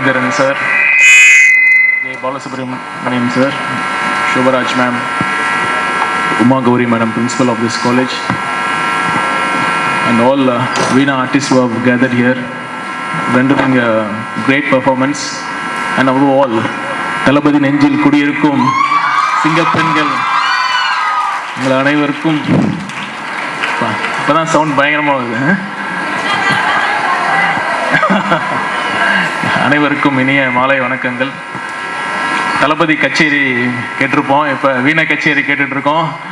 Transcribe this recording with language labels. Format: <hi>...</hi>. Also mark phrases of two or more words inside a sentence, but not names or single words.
<en>Raman sir, J. Balasubramaniam sir, Shubharaj ma'am, Uma Gauri madam, principal of this college, and all Veena artists who have gathered here, rendering a great performance, and above all,</en> <ta>தளபதி நெஞ்சில் குடியிருக்கும் சிங்கப்பெண்கள் உங்கள் அனைவருக்கும் இப்போதான் சவுண்ட் பயங்கரமாக வருது. அனைவருக்கும் இனிய மாலை வணக்கங்கள். தளபதி கச்சேரி கேட்டிருப்போம், இப்போ வீணை கச்சேரி கேட்டுட்ருக்கோம்.</ta>